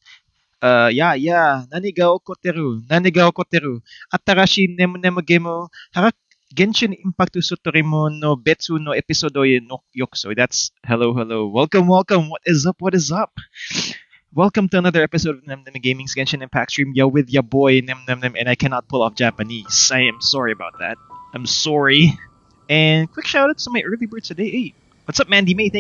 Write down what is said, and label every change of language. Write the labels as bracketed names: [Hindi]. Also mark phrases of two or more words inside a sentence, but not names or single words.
[English] Yeah, yeah. [Japanese] 何が起きてる. 新しいネムネムゲーモ。ハラ Genshin Impact ソトリモの別のエピソードのヨクソイ. [English] That's hello, hello. Welcome, welcome. What is up? What is up? Welcome to another episode of Nem Nem Gaming's Genshin Impact stream. Yo, with your boy Nem Nem Nem, and I cannot pull off Japanese. I am sorry about that. I'm sorry. And quick shout out to my early birds today. Hey, what's up, Mandy May?